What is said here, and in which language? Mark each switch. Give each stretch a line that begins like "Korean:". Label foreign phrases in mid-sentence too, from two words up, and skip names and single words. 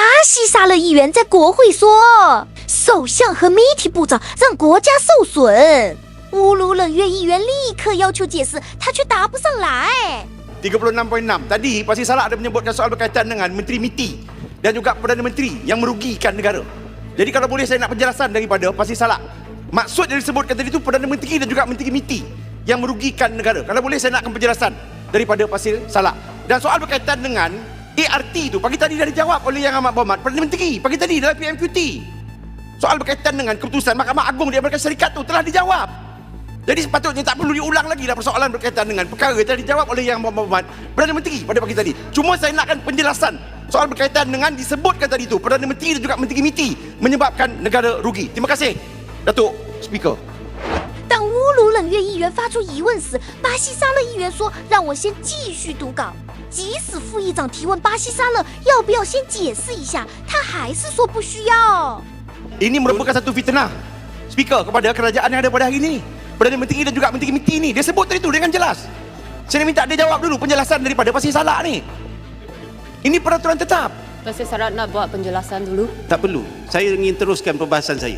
Chinese: 西沙勒议员在国会说，首相和媒体部长让国家受损。乌鲁冷月议员立刻要求解释，他却答不上来。
Malay: 36.6 tadi Pak Salah ada menyebutkan soal berkaitan dengan Menteri MITI dan juga Perdana Menteri yang merugikan negara. Jadi kalau boleh saya nak penjelasan daripada Pak Salah. Maksud yang disebutkan tadi itu Perdana Menteri dan juga Menteri MITI yang merugikan negara. Kalau boleh saya nakkan penjelasan daripada Pak Salah. Dan soal berkaitan dengan ART itu pagi tadi dah dijawab oleh Yang Amat Berhormat Perdana Menteri pagi tadi dalam PMQT. Soal berkaitan dengan keputusan Mahkamah Agung di Amerika Syarikat itu telah dijawab. Jadi sepatutnya tak perlu diulang lagi dah persoalan berkaitan dengan perkara yang telah dijawab oleh Yang Amat Berhormat Perdana Menteri pada pagi tadi. Cuma saya nakkan penjelasan soal berkaitan dengan disebutkan tadi itu Perdana Menteri dan juga Menteri MITI menyebabkan negara rugi. Terima kasih Datuk Speaker。
Chinese: 当乌鲁冷月议员发出疑问时，巴西沙勒议员说：“让我先继续读稿。” 即使副议长提问巴西沙勒要不要先解释一下，他还是说不需要。
Malay: Ini merupakan satu fitnah, Speaker, kepada kerajaan yang ada pada hari ini. Perdana Menteri dan juga Menteri MITI ni, dia sebut tadi tu dengan jelas. Saya minta dia jawab dulu penjelasan daripada Pak Salah ni. Ini peraturan tetap. Pak Salah nak buat penjelasan dulu? Tak perlu. Saya ingin teruskan perbahasan saya.